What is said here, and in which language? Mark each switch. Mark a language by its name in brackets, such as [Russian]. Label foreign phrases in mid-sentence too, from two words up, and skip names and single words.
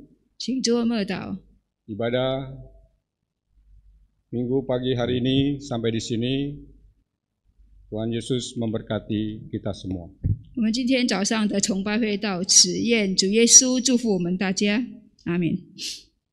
[Chinese] 请做默祷。 [Indonesian] Ibadah Minggu pagi hari ini sampai di sini. Tuhan Yesus memberkati kita semua. [Chinese] 我们今天早上的崇拜会到此，愿主耶稣祝福我们大家，阿门。